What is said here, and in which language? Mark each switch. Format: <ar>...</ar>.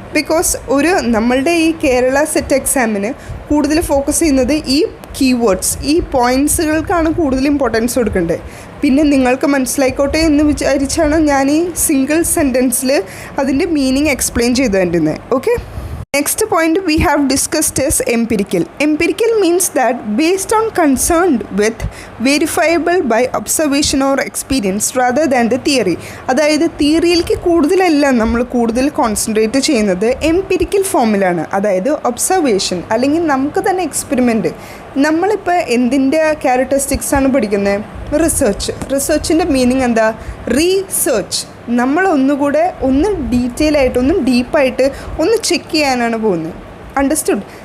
<ml>Because നമ്മളുടെ ഈ Kerala set എക്സാമിന് കൂടുതൽ ഫോക്കസ് ചെയ്യുന്നത് ഈ കീവേഡ്സ്, ഈ പോയിൻറ്റ്സുകൾക്കാണ് കൂടുതൽ ഇമ്പോർട്ടൻസ് കൊടുക്കേണ്ടത്. പിന്നെ നിങ്ങൾക്ക് മനസ്സിലായിക്കോട്ടെ എന്ന് വിചാരിച്ചാണ് ഞാൻ ഈ സിംഗിൾ സെൻറ്റൻസിൽ അതിൻ്റെ മീനിങ് എക്സ്പ്ലെയിൻ ചെയ്തു തരുന്നത്.</ml> <en>Okay, next point we have discussed is empirical. Empirical means that based on concerned with verifiable by observation or experience rather than the theory.</en> <ml>അതായത് തിയറിയിലേക്ക് കൂടുതലല്ല നമ്മൾ കൂടുതൽ കോൺസെൻട്രേറ്റ് ചെയ്യുന്നത്, എംപിരിക്കൽ ഫോമിലാണ്. അതായത് ഒബ്സർവേഷൻ അല്ലെങ്കിൽ നമുക്ക് തന്നെ എക്സ്പെരിമെൻറ്റ്. നമ്മളിപ്പോൾ എന്തിൻ്റെ ക്യാരക്ടറിസ്റ്റിക്സ് ആണ് പഠിക്കുന്നത്? റിസർച്ചിൻ്റെ മീനിങ് എന്താ? റീസേർച്ച്. നമ്മളൊന്നുകൂടെ ഒന്ന് ഡീറ്റെയിൽ ആയിട്ട് ഒന്ന് ഡീപ്പായിട്ട് ഒന്ന് ചെക്ക് ചെയ്യാനാണ് പോകുന്നത്. അണ്ടർസ്റ്റുഡ്?</ml>